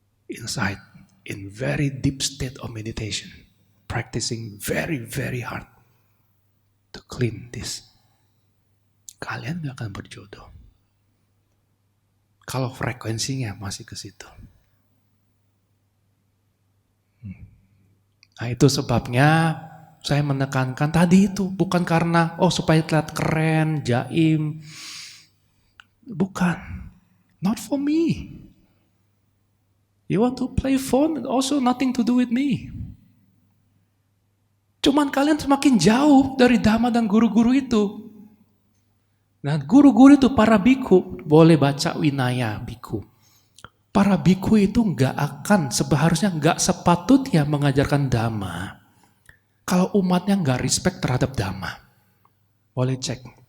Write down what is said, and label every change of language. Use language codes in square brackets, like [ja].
[en] Inside, in very deep state of meditation. Practicing very, very hard to clean this. [id] Kalian gak akan berjodoh. Kalau frekuensinya masih ke situ. Nah itu sebabnya saya menekankan tadi itu. Bukan karena, supaya terlihat keren, jaim. Bukan. [en] Not for me. You want to play phone, also nothing to do with me. [id] Cuman kalian semakin jauh dari Dhamma dan guru-guru itu. Nah, guru-guru itu para biku, boleh baca Winaya biku. Para biku itu seharusnya nggak sepatutnya mengajarkan Dhamma kalau umatnya nggak respect terhadap Dhamma. Boleh cek.